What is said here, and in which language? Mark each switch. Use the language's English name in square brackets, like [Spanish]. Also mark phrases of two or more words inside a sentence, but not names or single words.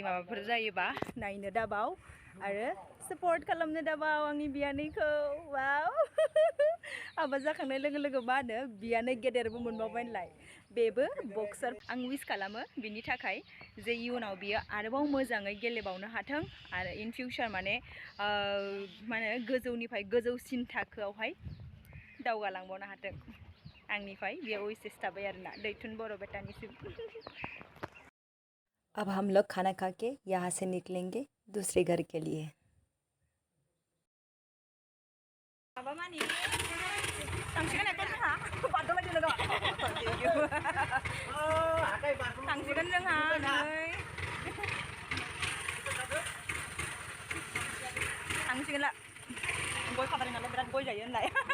[Bodo] माबाफोर जायोबा नायनो दाबाव आरो सापर्ट खालामनो दाबाव आंनि बियानैखौ वाव हाबा जाखांनाय लोगो लोगो मा होनो बियानै गेदेरबो मोनबावबाय होनलाय बेबो बक्सार आं विश खालामो बिनि थाखाय जे इयुनाव बियो आरोबाव मोजाङै गेलेबावनो हाथों आरो [English] in future [Bodo] माने मा होनो गोजौनिफ्राय गोजौसिन थाखोआवहाय दावगालांबावनो हाथों आंनिफ्राय बेयाव विशेस थाबाय आरोना दैथुन बर' बेटानिसिम [Hindi] अब हम लोग खाना खा के यहाँ से निकलेंगे दूसरे घर के लिए [Bodo] थांसिगोन जोंहा नै थांसिगोन ला गय खाबाय नालाय बिराद गय जायो होनलाय